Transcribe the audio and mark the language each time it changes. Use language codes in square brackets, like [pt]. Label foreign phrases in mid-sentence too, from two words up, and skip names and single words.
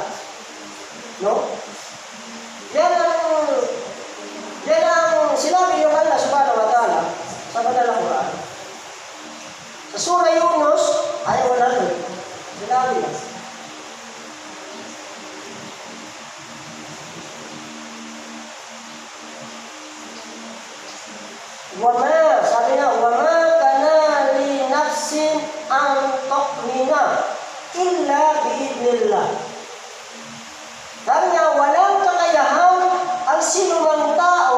[tl] No? Yan ang sinabi ng Allah [ar] سبحانه وتعالى [tl] sa Banal na Quran. Sa Surah Yunus, ayaw 100. Sinabi na. Sabi na, [ar] وما كان لنفس أن تؤمن إلا بإذن الله. [tl] Sabi niya, walang kakayahan ang sinumang tao